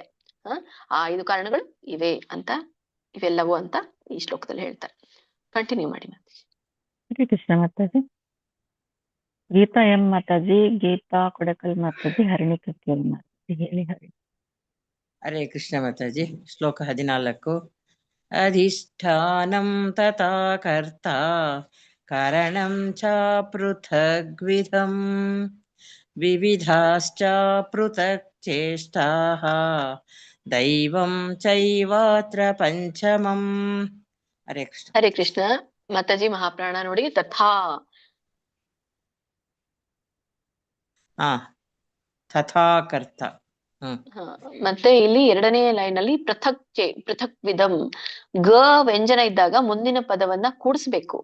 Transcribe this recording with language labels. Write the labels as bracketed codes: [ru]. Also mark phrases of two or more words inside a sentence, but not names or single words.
[kn] ಆ 5 ಕಾರಣಗಳು ಇವೆ ಅಂತ, ಇವೆಲ್ಲವೂ ಅಂತ ಈ ಶ್ಲೋಕದಲ್ಲಿ ಹೇಳ್ತಾರೆ. ಕಂಟಿನ್ಯೂ ಮಾಡಿ ಮಾತಾಜಿ. ಹರೇ ಕೃಷ್ಣ ಮಾತಾಜಿ. ಗೀತಾ ಎಂ ಮಾತಾಜಿ, ಗೀತಾ ಕೊಡಕಲ್ ಮಾತಾಜಿ, ಹರಿಣಿ ಕಕ್ಕೇಲ್ ಮಾತಾಜಿ ಹೇಳಿ. ಹರೇ ಕೃಷ್ಣ ಮಾತಾಜಿ. ಶ್ಲೋಕ 14. [sa] ಅಧಿಷ್ಠಾನಂ ತಥಾ ಕರ್ತಾ ಕಾರಣಂ ಚ ಪೃಥಗ್ವಿಧಂ ವಿವಿಧಾಶ್ಚ ಪೃಥಕ್ ಚೇಷ್ಟಾಃ ದೈವಂ ಚೈವಾತ್ರ ಪಂಚಮಂ. [kn] ಹರೇ ಕೃಷ್ಣ. ಹರೇ ಕೃಷ್ಣ ಮಾತಾಜಿ. ಮಹಾಪ್ರಾಣ ನೋಡಿ ತಥಾ. [sa] ತಥಾ ಕರ್ತ. [kn] ಮತ್ತೆ ಇಲ್ಲಿ 2ನೇ ಲೈನ್ ಅಲ್ಲಿ ಪೃಥಕ್ ವಿಧಂ ಗ ವ್ಯಂಜನ ಇದ್ದಾಗ ಮುಂದಿನ ಪದವನ್ನ ಕೂಡಿಸ್ಬೇಕು.